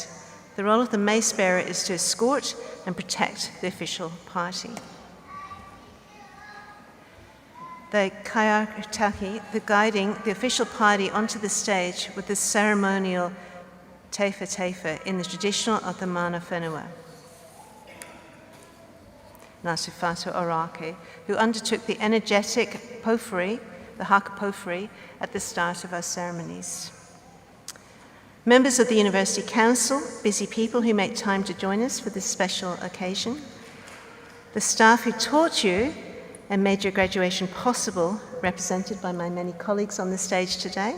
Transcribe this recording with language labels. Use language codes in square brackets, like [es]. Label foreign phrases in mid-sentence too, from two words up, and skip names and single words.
[en] The role of the mace bearer is to escort and protect the official party. The kaiakataki, the guiding the official party onto the stage with the ceremonial [mi] teifa teifa [en] in the traditional of the [mi] mana whenua. [en] Ngāti Whātua Ōrākei, who undertook the energetic pōwhiri, the [mi] haka pōwhiri, [en] at the start of our ceremonies. Members of the University Council, busy people who make time to join us for this special occasion. The staff who taught you and made your graduation possible, represented by my many colleagues on the stage today.